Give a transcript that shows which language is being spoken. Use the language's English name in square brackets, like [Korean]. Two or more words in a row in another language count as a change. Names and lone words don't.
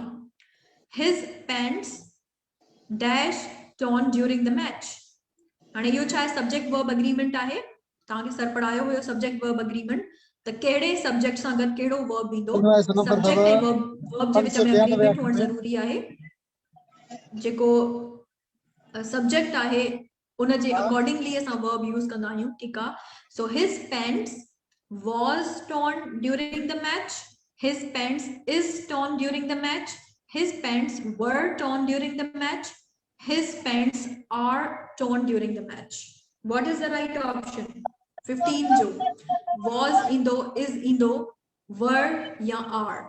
[English] His pants dash torn during the match. [Sindhi] हाणे यो छा [English] subject verb agreement [Sindhi] आहे तव्हांखे सर पढ़ायो हुयो [English] subject verb agreement [Sindhi] त कहिड़े subject सां गॾु कहिड़ो verb ईंदो subject ऐं verb जे विच में agreement हुअण ज़रूरी आहे जेको subject आहे उन जे accordingly असां [English] verb use [Sindhi] कंदा आहियूं ठीकु आहे. [English] So his pants was torn during the match, his pants is torn during the match, his pants were torn during the match, his pants are torn during the match. What is the right option? 15 jo was indo is indo were ya are.